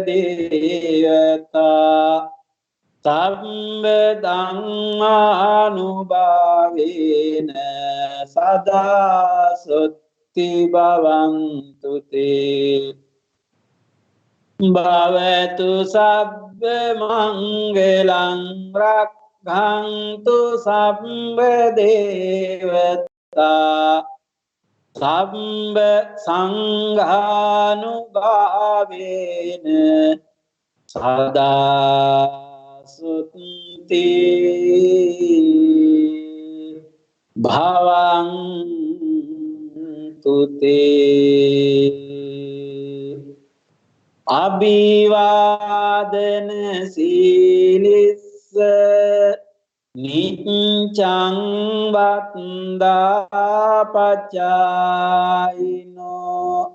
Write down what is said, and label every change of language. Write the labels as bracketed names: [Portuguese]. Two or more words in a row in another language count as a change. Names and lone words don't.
[Pali] දේවතා සබ්බ ධම්මානුභාවේන සදා සොත්ති භවන්තු තේ භවතු සබ්බ මංගලං රක්ඛන්තු සබ්බ දේවතා සබ්බ සංඝානුභාවේන සදා සුත්ති භවන්තු තේ අභිවාදන සීලිස්ස නිච්ඡං වත්තාපචායිනෝ